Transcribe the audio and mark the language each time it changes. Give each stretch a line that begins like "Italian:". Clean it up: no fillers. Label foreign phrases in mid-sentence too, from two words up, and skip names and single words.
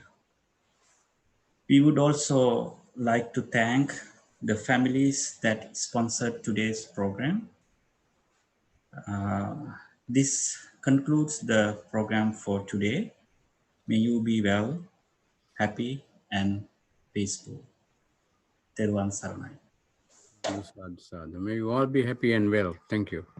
English: We would also like to thank the families that sponsored today's program. This concludes the program for today. May you be well, happy, and peaceful.
Sinhala: Teruvan Saranai.
Pali: Sadhu sadhu.
English: May you all be happy and well. Thank you.